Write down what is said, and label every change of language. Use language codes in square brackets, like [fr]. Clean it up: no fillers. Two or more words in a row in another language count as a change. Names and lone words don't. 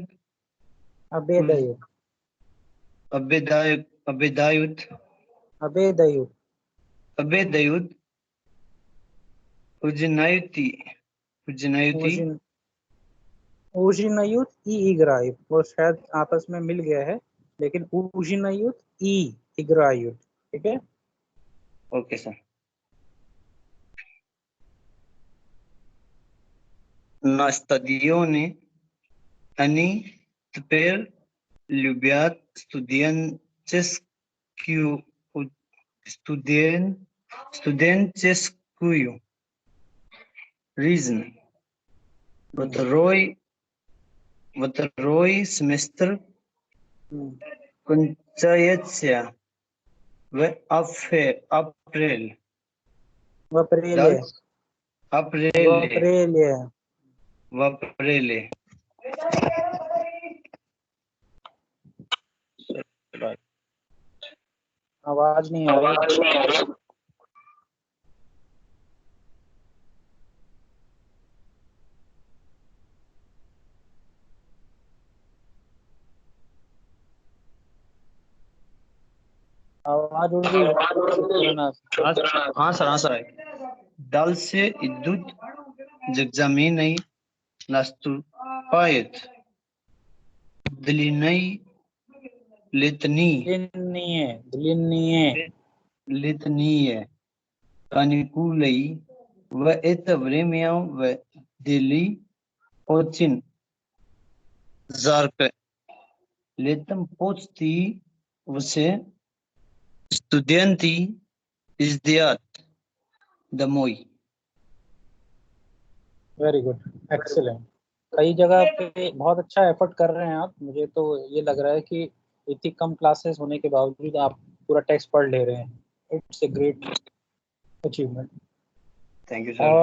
[ru] Обедают. обедают, Обедают. ужинают, Ужин ужинают и играют. [hi] वो शायद आपस में मिल गया है, लेकिन [ru] ужинают и играют. [hi] ठीक है। [en] okay sir. [ru] На стадионе они теперь любят студенческую жизнь. Второй семестр кончается в апреле. В апреле. Дальше В апреле. апреле. В апреле. [hi] आवाज नहीं आ रही। आवाज उड़ रही है। हाँ सर [ru] дал से идут экзамены, наступает длинные летние каникулы. В это время в Дели очень жарко. Летом почти все студенты ездят домой. [en] very good, excellent. [hi] कई जगह पे बहुत अच्छा एफर्ट कर रहे हैं आप। मुझे तो ये लग रहा है कि इतनी कम क्लासेस होने के बावजूद आप पूरा टेक्स्ट पढ़ ले रहे हैं। [en] it's a great achievement. thank you sir.